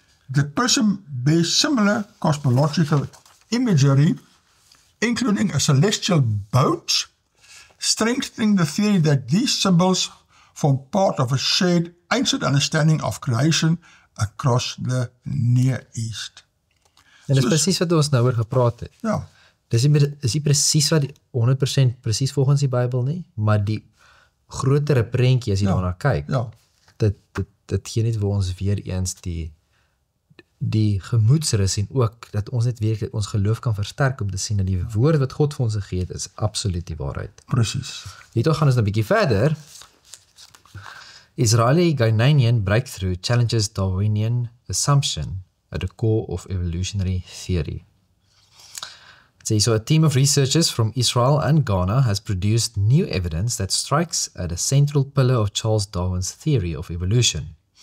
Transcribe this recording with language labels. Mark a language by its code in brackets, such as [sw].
[en] The prism bears similar cosmological imagery, including a celestial boat, strengthening the theory that these symbols form part of a shared ancient understanding of creation across the Near East. [af] En dis presies wat ons nou oor gepraat het. Ja, Dis nie presies wat die 100% presies volgens die Bybel nie, maar die grotere prentjie as jy daarna kyk, ja, dit gee net vir ons weer eens die gemoedsrus en ook dat ons net weer ons geloof kan versterk om te sien dat die woord wat God vir ons gegee het is absoluut die waarheid. presies. Hiertoe gaan ons nou 'n bietjie verder. [en] Israeli Ghanaian breakthrough challenges Darwinian assumption at the core of evolutionary theory. So a team of researchers from Israel and Ghana has produced new evidence that strikes at a central pillar of Charles Darwin's theory of evolution.